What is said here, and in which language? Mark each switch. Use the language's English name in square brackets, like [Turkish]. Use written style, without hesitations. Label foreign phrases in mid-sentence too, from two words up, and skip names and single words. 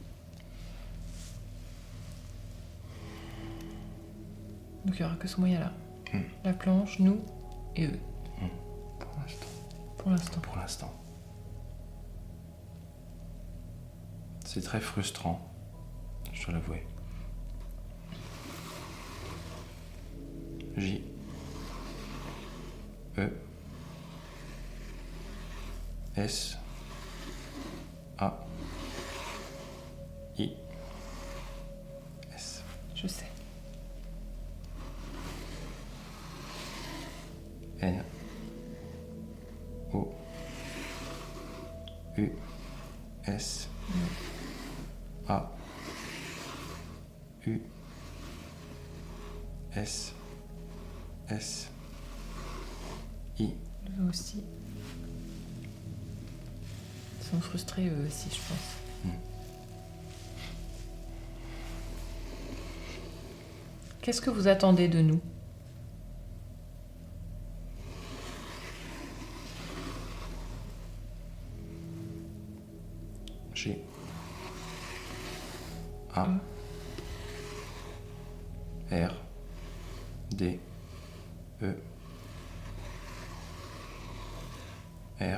[French] Donc il n'y aura que ce moyen-là. Hmm. La planche, nous et eux. pour l'instant Pour l'instant. pour l'instant c'est très frustrant je dois l'avouer J E S A I S Je sais. N O U S A U S S I Eux aussi. Ils sont frustrés, eux aussi, je pense. Qu'est-ce que vous attendez de nous? G A R D E R